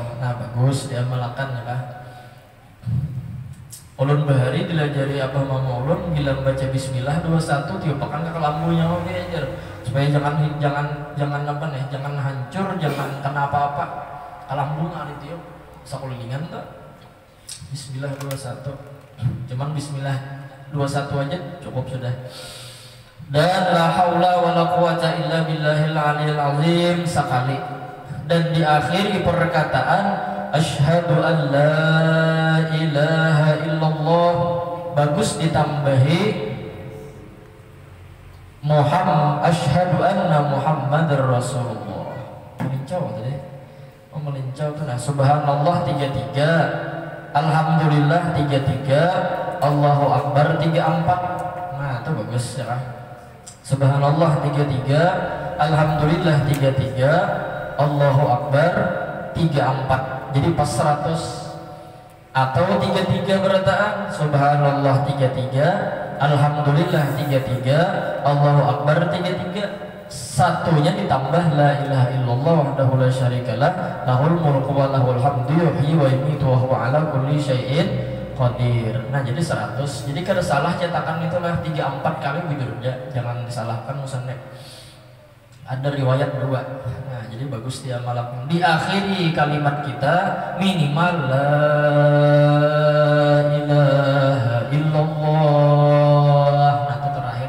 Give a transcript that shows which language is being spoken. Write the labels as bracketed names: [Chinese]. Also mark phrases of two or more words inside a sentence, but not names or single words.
[Banjar] Nah bagus diamalkan ya kan. Ulun bahari dilajari apa mama ulun bila membaca Bismillah 21 tiupakan ke kelambunya oke aja supaya jangan apa nih, jangan hancur, jangan kena apa-apa. Kelambu hari tiup sakulingan tuh. Bismillah 21. Cuman Bismillah 21 aja cukup sudah. [Arabic] Dan لا حول ولا قوة إلا بالله العلي العظيم sekali. [Banjar] Dan diakhiri perkataan [Arabic] أشهد أن لا إله إلا الله [Banjar] bagus ditambahi [Arabic] أشهد أن محمدا رسول الله. [Banjar] Melincau tadi. Oh melincau tuh nah subhanallah 33, alhamdulillah 33, [Arabic] الله أكبر [Banjar] 34. Nah itu bagus ya kan. [Arabic] سبحان الله 33، الحمد لله 33، الله أكبر 34. [Banjar] Jadi pas 100 atau 33 berataan subhanallah 33, alhamdulillah 33, [Arabic] الله أكبر [Banjar] 33. Satunya ditambah [Arabic] لا إله إلا الله وحده لا شريك له له الملك وله الحمد يحيي ويميت وهو على كل شيء قدير. [Banjar] Nah jadi 100. Jadi kada salah cetakan itulah 3-4 kali bujur ya, jangan disalahkan musannif. Ada riwayat 2. Nah jadi bagus dia malam di akhiri kalimat kita minimal [Arabic] لا إله إلا الله. [Banjar] Nah itu terakhir.